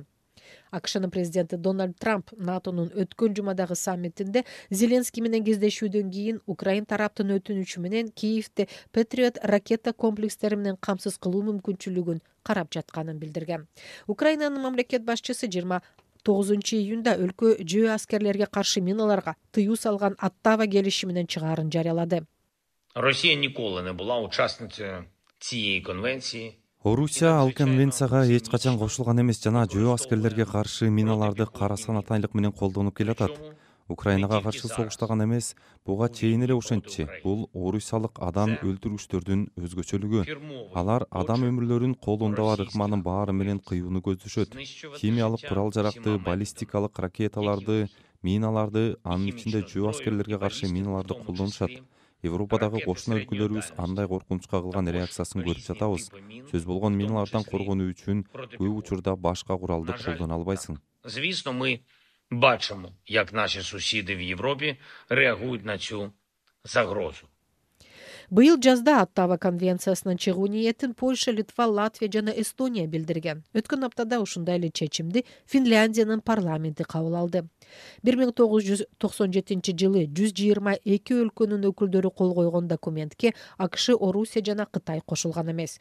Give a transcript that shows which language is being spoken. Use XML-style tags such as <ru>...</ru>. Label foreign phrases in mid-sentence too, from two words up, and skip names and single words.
<ky>АКШнын президенти Дональд Трамп НАТОнун өткөн жумадагы саммитинде Зеленский менен кездешүүдөн кийин Украин тараптын өтүнүчү менен Киевде Patriot ракета комплекстери менен камсыз кылуу мүмкүнчүлүгүн карап жатканын билдирген. Украинанын мамлекет башчысы 29-июнда өлкө жөө аскерлерге каршы миналарга тыюу салган Оттава келишиминин чыгаарын жарыялады.</ky> <uk>Росія ніколи не була учасницею цієї конвенції.</uk> <ky>Орусия ал конвенцияга эч качан кошулган эмес жана жөө аскерлерге каршы миналарды кара санатайлык менен колдонуп келатат. Украинага каршы согуштаган эмес, буга чейин эле ошентчи. Бул орусиялык адам өлтүргүчтөрдүн өзгөчөлүгү. Алар адам өмүрлөрүн колундагы ыкманын баары менен кыюуну көздөшөт. Химиялык курал-жаракты, баллистикалык ракеталарды, миналарды, анын ичинде жөө аскерлерге каршы миналарды колдонушат. Европадагы кошуна өлкөлөрүбүз андай коркунучка кылган реакциясын көрүп жатабыз. Сөз болгон миналардан коргонуу үчүн көп учурда башка куралды колдоно албайсың.</ky> <uk>Звісно, ми бачимо, як наші сусіди в Європі реагують на цю загрозу.</uk> <ky>Быйыл жазда Оттава конвенциясынын чыгуу ниетин Польша, Литва, Латвия жана Эстония билдирген. Өткөн аптада ушундай эле чечимди Финляндиянын парламенти кабыл алды. 1997-жылы 122 өлкөнүн өкүлдөрү кол койгон документке АКШ, Орусия жана Кытай кошулган эмес.</ky>